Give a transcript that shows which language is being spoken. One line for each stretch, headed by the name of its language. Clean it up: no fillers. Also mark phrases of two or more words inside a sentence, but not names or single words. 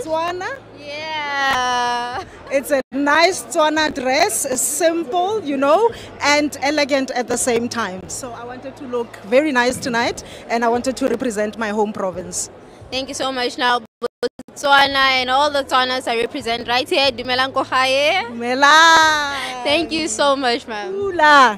English: Yeah. It's a nice Tswana dress, simple, and elegant at the same time. So I wanted to look very nice tonight, and I wanted to represent my home province. Thank you so much. Now, Tswana and all the Tswanas I represent right here.
Tswana: Dumelang kohaye. Dumela.
English: Thank you so much, ma'am. Ula.